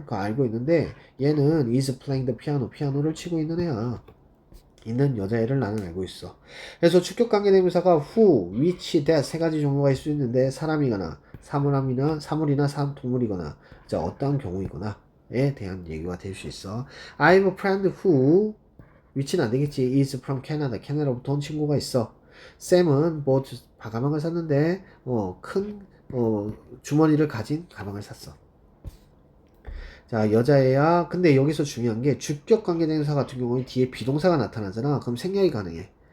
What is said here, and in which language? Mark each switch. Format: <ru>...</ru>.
<ko>그거 알고 있는데 얘는</ko> <en>is playing the piano.</en> <ko>피아노를 치고 있는 애야. 있는 여자애를 나는 알고 있어. 그래서 주격 관계대명사가 who, which, that 세 가지 종류가 있을 수 있는데 사람이거나 사물이나 동물이거나 자, 어떠한 경우이거나에 대한 얘기가 될 수 있어.</ko> <en>I have a friend who</en> <ko>위치는 안 되겠지.</ko> <en>is from Canada.</en> <ko>캐나다로부터 온 친구가 있어. 샘은 뭐 가방을 샀는데 큰 주머니를 가진 가방을 샀어. 자, 여자애야. 근데 여기서 중요한 게 주격 관계대명사 같은 경우는 뒤에 비동사가 나타나잖아. 그럼 생략이 가능해.</ko>